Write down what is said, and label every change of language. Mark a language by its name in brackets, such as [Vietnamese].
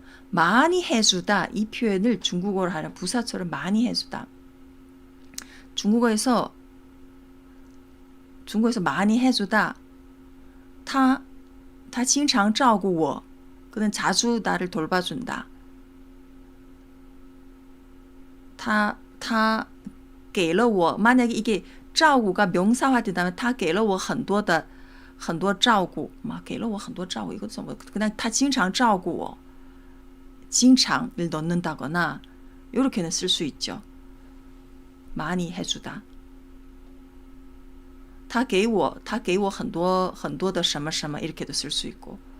[Korean] 많이 해주다, 이 표현을 중국어로 하는 부사처럼 많이 해주다. 중국어에서 많이 해주다. [Chinese] 他经常照顾我. [Korean] 그는 자주 나를 돌봐준다. [Chinese] 他给了我, [Korean] 만약에 이게 [Chinese] 照顾가 명사화되다면 他给了我很多照顾, 给了我很多照顾, [Korean] 이거 좀 그냥 [Chinese] 他经常照顾我. [Korean] 经常을 넣는다거나 이렇게는 쓸 수 있죠. 많이 해주다. [Chinese] 他给我很多的什么什么 [Korean] 이렇게도 쓸 수 있고.